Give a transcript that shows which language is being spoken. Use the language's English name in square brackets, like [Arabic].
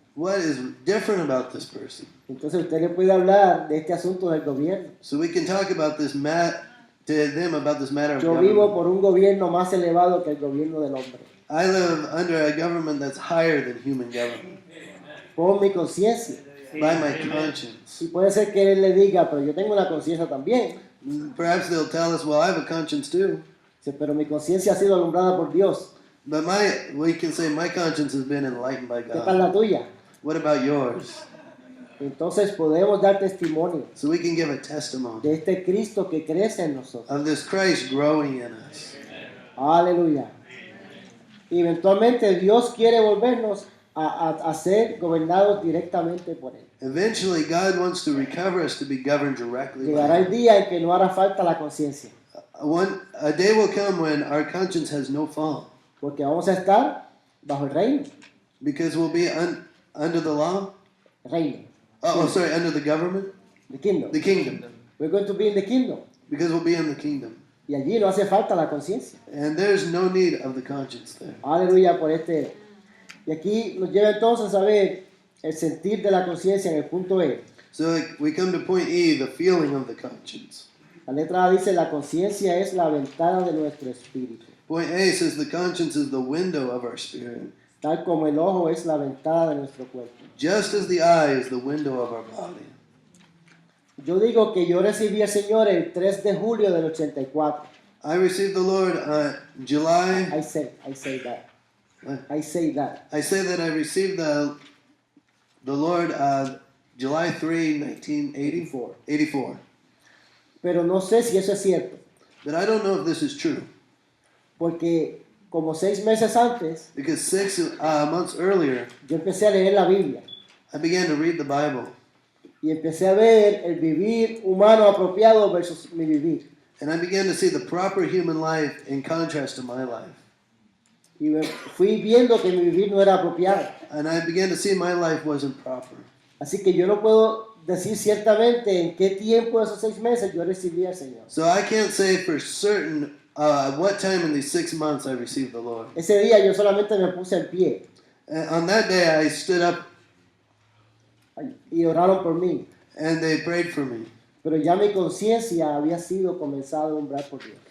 [English] What is different about this person? [Spanish] Entonces usted le puede hablar de este asunto del gobierno. [English] So we can talk about this to them about this matter of [Spanish] Yo vivo [English] government. [Spanish] por un gobierno más elevado que el gobierno del hombre. [English] I live under a government that's higher than human government. [Spanish] Por mi conciencia. [English] By my conscience. [Spanish] Y puede ser que él le diga, pero yo tengo una conciencia también. [English] Perhaps they'll tell us, well, I have a conscience too. [Spanish] Dice, pero mi conciencia ha sido alumbrada por Dios. [English] But we can say my conscience has been enlightened by [Spanish] ¿Qué tal [English] God. [Spanish] la tuya? [English] What about yours? [Spanish] Entonces podemos dar testimonio [English] so we can give a testimony [Spanish] de este Cristo que crece en nosotros. [English] of this Christ growing in us. [Spanish] Aleluya. Y eventualmente Dios quiere volvernos a ser gobernados directamente por Él. [English] Eventually, God wants to recover us to be governed directly by [Spanish] Llegará el [English] Him. [Spanish] día en que no hará falta la conciencia, [English] A day will come when our conscience has no fault, [Spanish] porque vamos a estar bajo el reino. [English] because we'll be under the law. [Spanish] Reino. [English] Under the government, The kingdom. the kingdom, We're going to be in the kingdom. because we'll be in the kingdom. [Spanish] Y allí no hace falta la conciencia. [English] And there's no need of the conscience there. [Spanish] Aleluya por este. Y aquí nos lleva entonces a ver el sentir de la conciencia en el punto E. [English] So we come to point E, the feeling of the conscience. [Spanish] La letra A dice, la conciencia es la ventana de nuestro espíritu, [English] Point A says the conscience is the window of our spirit, [Spanish] tal como el ojo es la ventana de nuestro cuerpo. [English] just as the eye is the window of our body. [Spanish] Yo digo que yo recibí al Señor el 3 de julio del 84. [English] I received the Lord July. I say that. What? I say that. I say that I received the Lord July 3, 1984. [Spanish] Pero no sé si eso es cierto, [English] But I don't know if this is true, [Spanish] porque como 6 meses antes, [English] because 6 months earlier, [Spanish] yo empecé a leer la Biblia [English] I began to read the Bible, [Spanish] y empecé a ver el vivir humano apropiado versus mi vivir. [English] and I began to see the proper human life in contrast to my life. [Spanish] Y fui viendo que mi vivir no era apropiado. [English] And I began to see my life wasn't proper. [Spanish] Así que yo no puedo decir ciertamente en qué tiempo de esos 6 meses yo recibí al Señor. [English] So I can't say for certain what time in these 6 months I received the Lord. [Spanish] Ese día yo solamente me puse en pie [English] On that day I stood up [Spanish] y oraron por mí. [English] and they prayed for me. [Spanish] Pero ya mi conciencia había sido comenzada a alumbrar por Dios.